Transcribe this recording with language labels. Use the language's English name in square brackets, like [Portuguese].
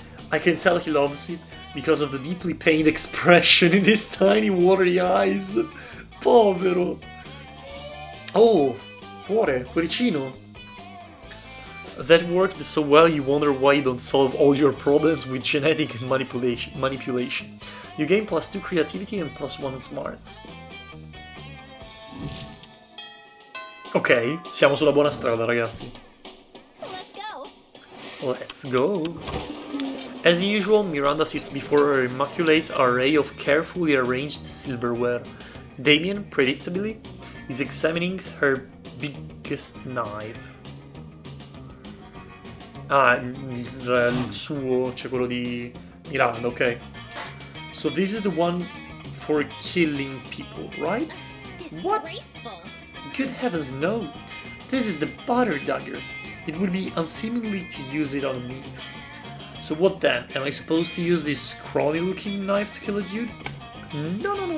[English] I can tell he loves it because of the deeply pained expression in his tiny watery eyes. [Italian] Povero. Oh, cuore, cuoricino. [English] That worked so well you wonder why you don't solve all your problems with genetic manipulation. You gain +2 creativity and +1 smarts. [Italian] Ok, siamo sulla buona strada, ragazzi. [English] Let's go. Let's go. As usual, Miranda sits before her immaculate array of carefully arranged silverware. Damien, predictably, is examining her biggest knife. [Italian] Ah, il suo, cioè quello di Miranda, ok. [English] So this is the one for killing people, right? Disgraceful. Good heavens, no! This is the butter dagger. It would be unseemly to use it on meat. So what then? Am I supposed to use this scrawny-looking knife to kill a dude? No.